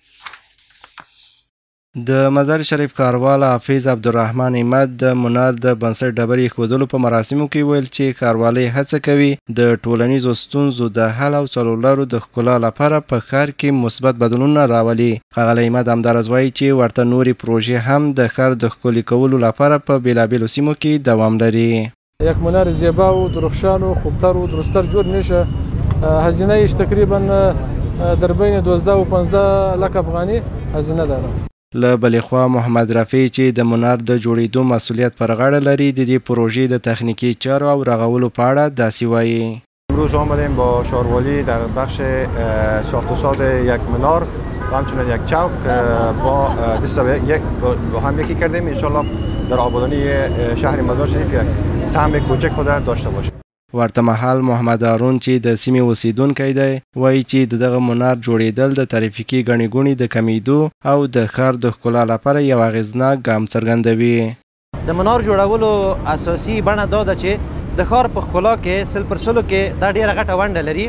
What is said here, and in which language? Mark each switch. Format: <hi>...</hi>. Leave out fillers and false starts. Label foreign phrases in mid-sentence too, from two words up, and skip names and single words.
<ps>د مزار شریف کاروال حافظ عبدالرحمن احمد د منار د بنسټ ډبرې ایښودلو په مراسمو کې ویل چې ښاروالۍ هڅه کوي د ټولنیزو ستونزو د حل او څلورلارو د ښکلا لپاره په ښار کې مثبت بدلونونه راولي. ښاغلی احمد همداراز وایي چې ورته نورې پروژې هم د ښار د ښکلي کولو لپاره په بېلابېلو سیمو کې دوام لري.</ps> <fa>یک منار زیبا و درخشان و خوبتر و درستر جور میشه. هزینه ایش تقریبا در بین 12 و 15 لک افغانی هزینه داره.</fa> <ps>له بلې خوا محمد رفیع چې د منار د جوړېدو مسئولیت پر غاړه لري د دې پروژې د تخنیکی چارو او رغولو په اړه داسې وایي.</ps> <fa>امروز آمدیم با شاروالی در بخش ساخت و ساز یک منار و همچنین یک چوک با هم یکی کردیم. انشالله در آبادانی شهر مزار شریف یک سهم کوچک خود داشته باشیم.</fa> <ps>ورته مهال محمد هارون چې د سیمې اوسیدونکی دی وایي چې دغه منار جوړېدل د ترافیکي ګڼې ګوڼې د کمیدو او د ښار د ښکلا لپاره یو اغېزناک ګام څرګندوي. د منار جوړولو اساسي بڼه دا ده چې د ښار په ښکلا کې 100% کې دا ډېره غټه ونډه لري.</ps>